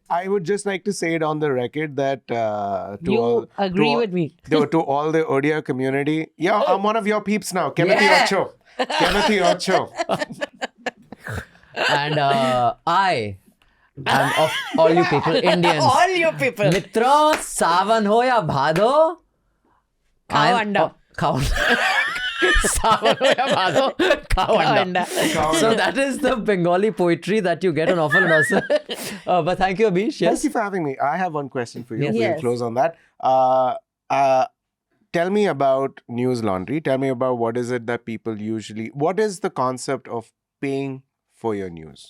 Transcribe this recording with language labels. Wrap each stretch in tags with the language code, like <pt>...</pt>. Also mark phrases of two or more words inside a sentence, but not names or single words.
<en>I would just like to say it on the record that You agree with me. To all the Odia community, yeah, I'm one of your peeps now.</en> <or>Kemati</or> <en>Yeah.</en> <or>ଅଛ। କେମିତି ଅଛ.</or> <en>And I am of all you people, Indians. All you people.</en> <hi>मित्रो, सावन हो या भादो. खाओ अंडा. खाओ सावन हो या भादो. खाओ अंडा.</hi> <en>So that is the Bengali poetry that you get on offer and also. But thank you, Abish. Yes. Thank you for having me. I have one question for you. Yes. We'll Yes. close on that. Tell me about News Laundry. Tell me about what is it that people usually... What is the concept of paying for your news?</en>